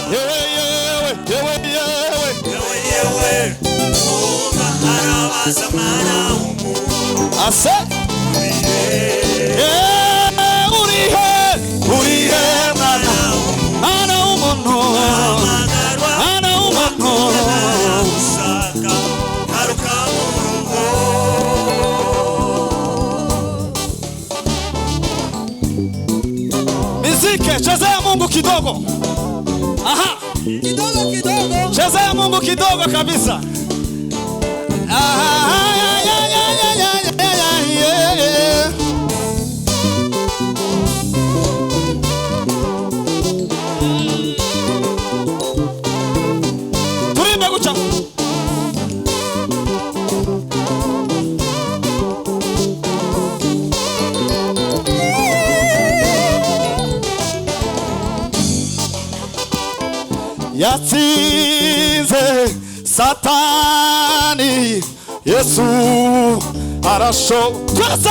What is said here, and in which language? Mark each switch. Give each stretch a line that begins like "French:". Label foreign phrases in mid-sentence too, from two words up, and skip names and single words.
Kinyarwanda: yewe umva arabaza mwana w'umuntu. ase urihe mwana w'umuntu. mwana w'umuntu. aragushaka. garuka mu rugo.
Swahili: Miziki chezea Mungu kidogo. Aha, Kidogo kidogo. chezea Mungu kidogo kabisa. Aha, ya.
Kinyarwanda: Turimbe guca. Yatsinze Satani, Yesu arashoboye.